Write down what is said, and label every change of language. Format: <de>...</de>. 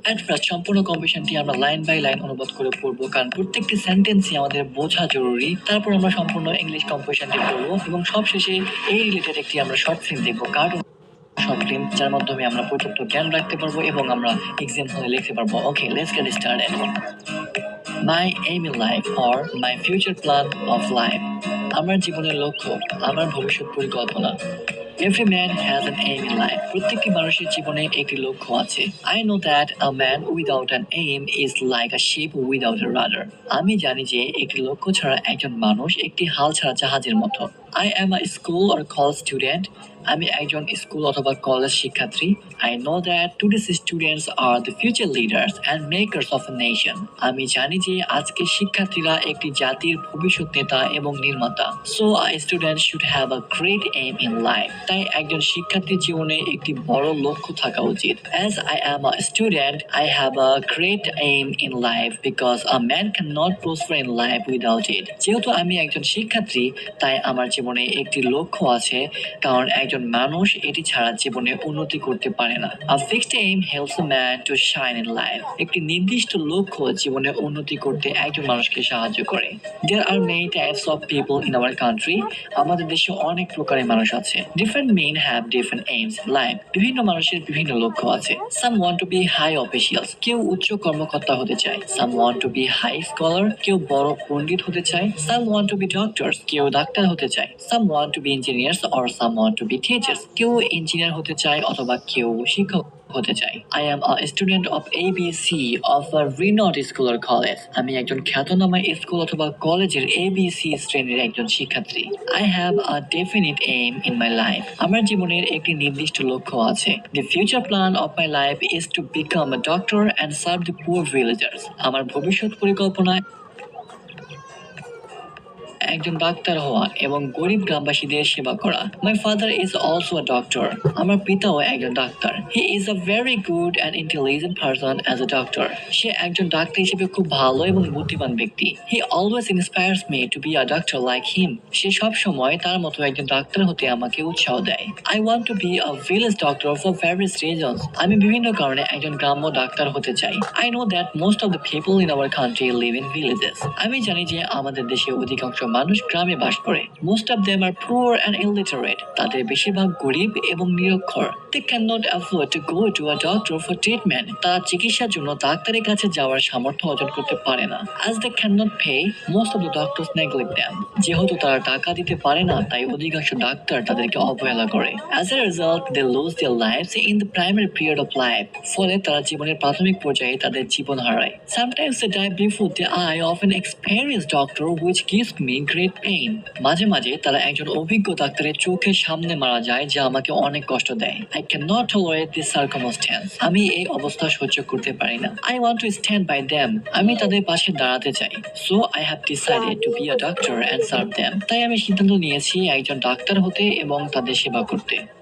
<bn>At first সম্পূর্ণ কম্পোজিশনটি আমরা line by line অনুবাদ করে পড়বো, কারণ প্রত্যেকটি সেন্টেন্সই আমাদের বোঝা জরুরি। তারপর আমরা সম্পূর্ণ ইংলিশ কম্পোজিশনটি পড়বো এবং সবশেষে এই রিলেটেড একটি আমরা শর্ট ফিল্ম দেখবো, কার্টুন শর্ট ফিল্ম, যার মাধ্যমে আমরা পর্যাপ্ত জ্ঞান রাখতে পারবো এবং আমরা এক্সাম হলে লিখতে পারবো।</bn> <en>Okay, let's get started. My aim in life or my future plan of life.</en> <bn>আমার জীবনের লক্ষ্য, আমার ভবিষ্যৎ পরিকল্পনা।</bn> <en>Every man has an aim in life.</en> <bn>প্রত্যেকটি মানুষের জীবনে একটি লক্ষ্য আছে।</bn> <en>I know that a man without an aim is like a ship without a rudder.</en> <bn>আমি জানি যে একটি লক্ষ্য ছাড়া একজন মানুষ একটি হাল ছাড়া জাহাজের মতো।</bn> <en>I am a school or college student.</en> <bn>আমি একজন স্কুল অথবা কলেজ শিক্ষার্থী।</bn> <en>I know that today's students are the future leaders and makers of a nation.</en> <bn>আমি জানি যে আজকের শিক্ষার্থীরা একটি জাতির ভবিষ্যৎ নেতা এবং নির্মাতা।</bn> <en>So a student should have a great aim in life.</en> <bn>তাই একজন শিক্ষার্থীর জীবনে একটি বড় লক্ষ্য থাকা উচিত।</bn> <en>As I am a student, I have a great aim in life because a man cannot prosper in life without it.</en> <bn>যেহেতু আমি একজন শিক্ষার্থী, তাই আমার জীবনে একটি লক্ষ্য আছে, কারণ একজন মানুষ এটি ছাড়া জীবনে উন্নতি করতে পারে না।</bn> <en>A fixed aim helps a man to shine in life.</en> <bn>একটি নির্দিষ্ট লক্ষ্য জীবনে উন্নতি করতে একজন মানুষকে সাহায্য করে।</bn> <en>There are many types of people in our country.</en> <bn>আমাদের দেশে অনেক প্রকারের মানুষ আছে।</bn> <en>Different men have different aims in life.</en> <bn>বিভিন্ন মানুষের বিভিন্ন লক্ষ্য আছে।</bn> <en>Some want to be high officials.</en> <bn>কেউ উচ্চ কর্মকর্তা হতে চায়।</bn> <en>Some want to be high scholar.</en> <bn>কেউ বড় পণ্ডিত হতে চায়।</bn> <en>Some want to be doctors.</en> <bn>কেউ ডাক্তার হতে চায়।</bn> <en>Some want to be engineers or some want to be teachers.</en> <bn>কেউ ইঞ্জিনিয়ার হতে চায় অথবা কেউ শিক্ষক হতে চাই।</bn> <en>I am a student of ABC of a renowned school or college.</en> <bn>আমি একজন খ্যাতনামা স্কুল অথবা কলেজের ABC শ্রেণীর একজন শিক্ষার্থী।</bn> <en>I have a definite aim in my life.</en> <bn>আমার জীবনের একটি নির্দিষ্ট লক্ষ্য আছে।</bn> <en>The future plan of my life is to become a doctor and serve the poor villagers.</en> <bn>আমার ভবিষ্যৎ পরিকল্পনা একজন ডাক্তার হওয়া এবং গরিব গ্রামবাসীদের সেবা করা।</bn> <en>My father is also a doctor.</en> <bn>আমার পিতাও একজন doctor.</bn> <en>He is a very good and intelligent person as a doctor.</en> <bn>সে একজন ডাক্তার হিসেবে খুব ভালো এবং বুদ্ধিমান ব্যক্তি।</bn> <en>He always inspires me to be a doctor like him.</en> <bn>সে সব সময় তার মতো একজন ডাক্তার হতে আমাকে উৎসাহ দেয়।</bn> <en>I want to be a village doctor for various reasons.</en> <bn>আমি বিভিন্ন কারণে একজন গ্রাম্য ডাক্তার হতে চাই।</bn> <en>I know that most of the people in our country live in villages.</en> <bn>আমি জানি যে আমাদের দেশে অধিকাংশ মানুষ গ্রামে বাস করে।</bn> <en>Most of them are poor and illiterate.</en> <bn>তাদের বেশিরভাগ গরিব এবং নিরক্ষর।</bn> <en>They cannot afford to go to a doctor for treatment.</en> <bn>তারা চিকিৎসার জন্য ডাক্তারের কাছে যাওয়ার সামর্থ্য অর্জন করতে পারে না।</bn> <en>As they cannot pay, most of the doctors neglect them.</en> <bn>যেহেতু তারা টাকা দিতে পারে না, তাই অধিকাংশ ডাক্তার তাদেরকে অবহেলা করে।</bn> <en>As a result, they lose their lives in the primary period of life.</en> <bn>ফলে তারা জীবনের প্রাথমিক পর্যায়ে তাদের জীবন হারায়।</bn> <en>Sometimes they die before the eye of an experienced doctor, which gives me great pain.</en> <bn>মাঝে মাঝে তারা একজন অভিজ্ঞ ডাক্তারের চোখের সামনে মারা যায়, যা আমাকে অনেক কষ্ট দেয়।</bn> <en>I cannot tolerate this circumstance.</en> <bn>আমি এই অবস্থা সহ্য করতে পারি না।</bn> <en>I want to stand by them.</en> <bn>আমি তাদের পাশে দাঁড়াতে চাই।</bn> <en>So I have decided to be a doctor and serve them.</en> <bn>তাই আমি সিদ্ধান্ত নিয়েছি একজন ডাক্তার হতে এবং তাদের সেবা করতে।</bn>